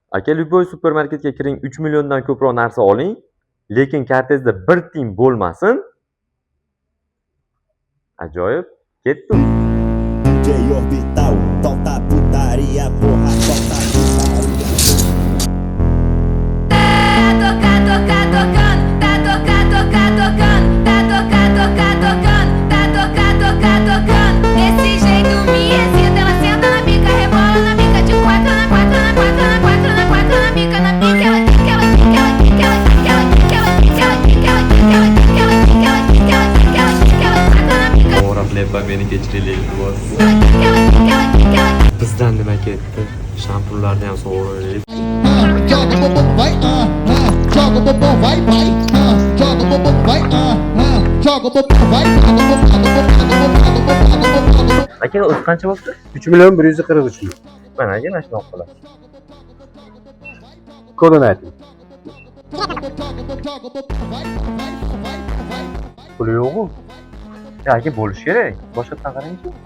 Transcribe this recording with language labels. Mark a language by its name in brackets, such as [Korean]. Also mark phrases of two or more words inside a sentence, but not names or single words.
[Uzbek] Aka, любой supermarketga kiring, 3 milliondan ko'proq narsa oling, lekin kartangizda 1 tiyin bo'lmasin. Ajoyib, ketdim. [Portuguese] DJ Orbital, solta putaria, porra, solta putaria. Desse jeito me excita, ela senta na pica, rebola na pica, de quatro na quatro na quatro na quatro na quatro na pica, na pica, ela quica, ela quica, ela quica, ela quica, ela quica, ela quica, ela quica, ela quica, ela quica, ela quica, ela quica, ela quica, ela quica, ela quica, ela quica, ela [Uzbek] To'g'ri lepa meni kechiringlar, iltimos. Bizdan nima ketdi? Shampurlarni ham sovuraylik. [Portuguese] Joga bumbum vai, joga bumbum vai, joga bumbum vai, joga bumbum vai, [Uzbek] Aka, o'zi qancha bo'libdi? 3 milyon 143 ming. Mana aka, mana shunaqa qiladi. Kodini ayting. Puli yo'q-ku. Aka, bo'lishi kerak. Boshqatdan qarang-chi.